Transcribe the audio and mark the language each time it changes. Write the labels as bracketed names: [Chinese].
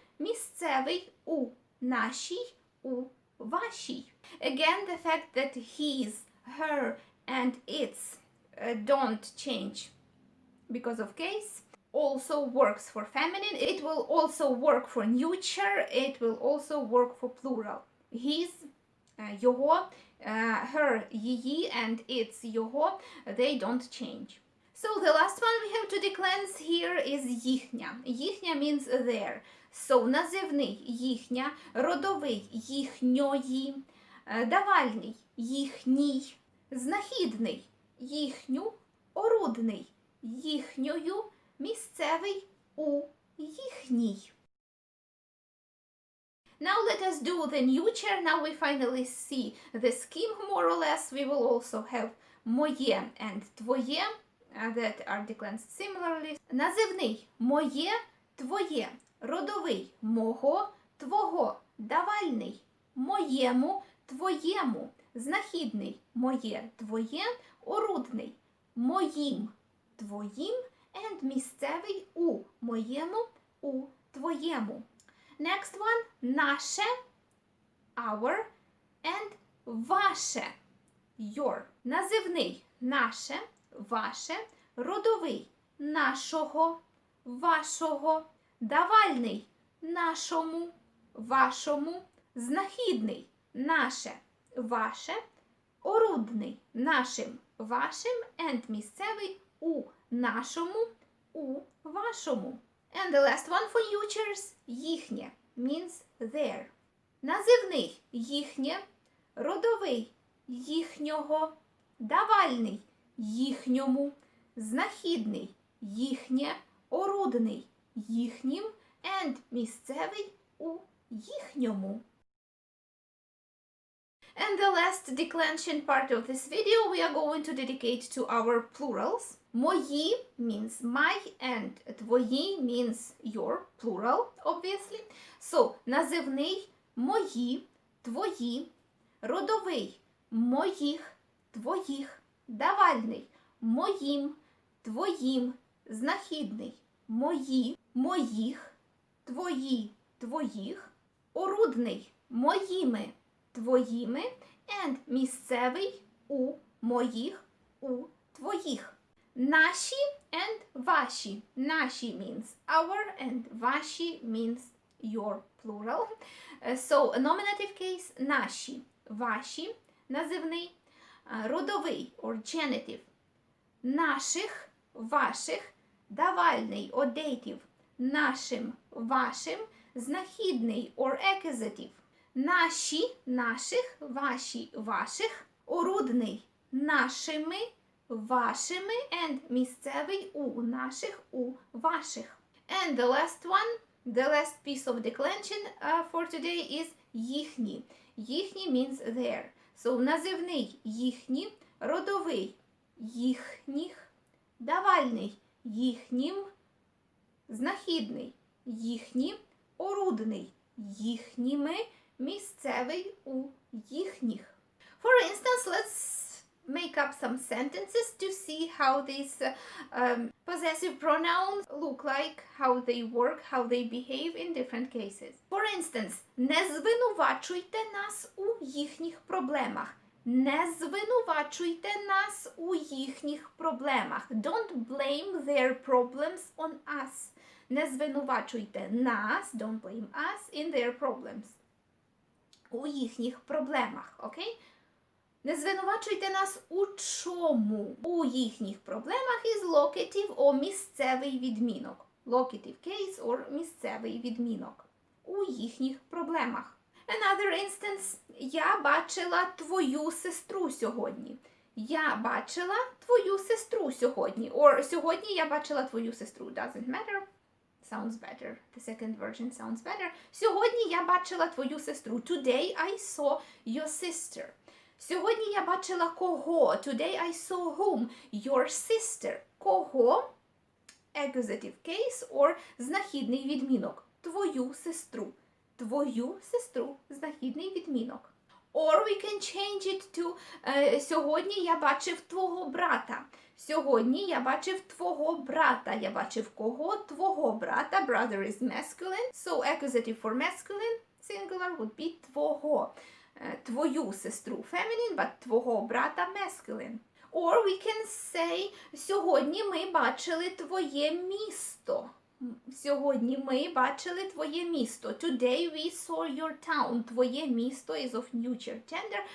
[Ukrainian] Місцевий, у нашій, у вашій. [English] Again, the fact that his, her, and its don't change because of case also works for feminine. It will also work for neuter. It will also work for plural. His, його, her, її, and its, його, they don't change. So the last one we have to declense here is їхня. Їхня means their. [Ukrainian] So називний їхня, родовий їхньої, давальний їхній, знахідний їхню, орудний їхньою, місцевий у їхній. [English] Now let us do the neuter. Now we finally see the scheme more or less. We will also have моє and твоє that are declensed similarly. [Ukrainian] Називний моє, твоє, родовий мого, твого, давальний моєму, твоєму, знахідний моє, твоє, орудний моїм, твоїм, and місцевий у моєму, у твоєму. [English] Next one, наше, our, and ваше, your. [Ukrainian] Називний наше, ваше, родовий нашого, вашого, давальний нашому, вашому, знахідний наше, ваше, орудний нашим, вашим, and місцевий у нашому, у вашому. [English] And the last one for neuters, їхнє means their. [Ukrainian] Називний їхнє, родовий їхнього, давальний їхньому, знахідний їхнє, орудний їхнім, and місцевий у їхньому. [English] And the last declension part of this video we are going to dedicate to our plurals. Мої means my and твої means your, plural, obviously. [Ukrainian] So, називний мої, твої, родовий моїх, твоїх, давальний моїм, твоїм, знахідний мої, моїх, твої, твоїх, орудний моїми, твоїми, and місцевий у моїх, у твоїх. Наші and ваші. [English] Наші means our and ваші means your, plural. [Ukrainian] So, nominative case наші, ваші, називний, родовий or genitive, наших, ваших, давальний or dative, нашим, вашим, знахідний or accusative. Наші, наших, ваші, ваших, орудний, нашими, вашими, and місцевий у наших, у ваших. [English] And the last one, the last piece of declension for today is їхні. Їхні means their. [Ukrainian] So, називний їхні, родовий їхніх, давальний їхнім, знахідний їхні, орудний їхніми, місцевий у їхніх. [English] For instance, let's make up some sentences to see how these possessive pronouns look like, how they work, how they behave in different cases. [Ukrainian] For instance, не звинувачуйте нас у їхніх проблемах. Не звинувачуйте нас у їхніх проблемах. [English] Don't blame their problems on us. Не звинувачуйте нас, don't blame us, in their problems. [Ukrainian] У їхніх проблемах, окей? Не звинувачуйте нас у чому? У їхніх проблемах із locative or місцевий відмінок. [English] Locative case or місцевий відмінок. [Ukrainian] У їхніх проблемах. Another instance. Я бачила твою сестру сьогодні. Я бачила твою сестру сьогодні. Or сьогодні я бачила твою сестру. [English] Doesn't matter. Sounds better. The second version sounds better. [Ukrainian] Сьогодні я бачила твою сестру. [English] Today I saw your sister. Сьогодні я бачила кого? Today I saw whom? Your sister. Кого? [Ukrainian] Accusative case or знахідний відмінок. Твою сестру. Твою сестру. Знахідний відмінок. Or we can change it to сьогодні я бачив твого брата. Сьогодні я бачив твого брата. Я бачив кого? Твого брата. Brother is masculine. [English] So accusative for masculine singular would be твого. Твою сестру feminine, but твого брата masculine. [Ukrainian] Or we can say, сьогодні ми бачили твоє місто. Сьогодні ми бачили твоє місто. [English] Today we saw your town. Твоє місто is of neuter gender.